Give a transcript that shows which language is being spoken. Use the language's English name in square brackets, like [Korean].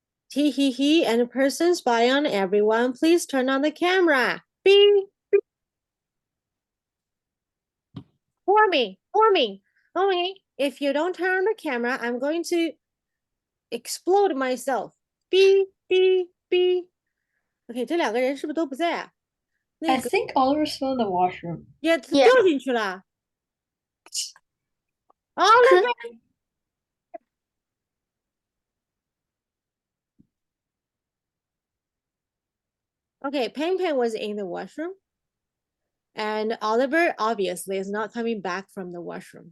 [English] He, and a person spying on everyone, please turn on the camera. Beep. For me. Okay, if you don't turn on the camera, I'm going to explode myself. Beep. Okay, [Chinese] 这两个人是不是都不在啊？ [English] I [Chinese] 那个 [English] think Oliver's still in the washroom. [Chinese] 也 [English] Yeah. [Chinese] 掉进去了。 [English] Oliver. Okay, Peng was in the washroom. And Oliver obviously is not coming back from the washroom.